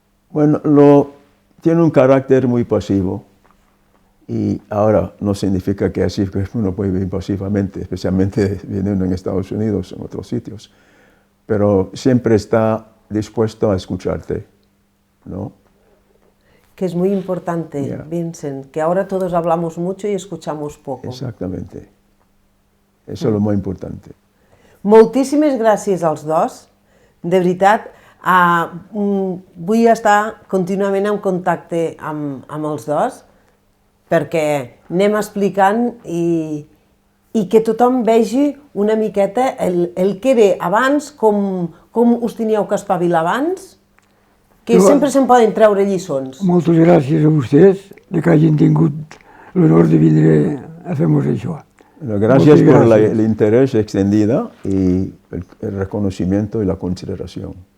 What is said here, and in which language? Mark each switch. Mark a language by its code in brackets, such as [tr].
[es] Bueno, tiene un carácter muy pasivo. Y ahora no significa que así uno puede vivir pasivamente, especialmente viviendo en Estados Unidos, en otros sitios. Pero siempre está dispuesto a escucharte, ¿no? Que es muy importante, Vincent, que ahora todos hablamos mucho y escuchamos poco. Exactamente. Eso es lo más importante. [ca] Moltíssimes gràcies als dos. De veritat, vull estar contínuament en contacte amb els dos, perquè anem explicant i que tothom vegi una miqueta el que ve abans, com us teníeu que espavilar abans, que sempre se'n poden treure lliçons. Moltes gràcies a vostès de que hagin tingut l'honor de vindre a fer-nos això. [es] Gracias por el interés extendido y el reconocimiento y la consideración.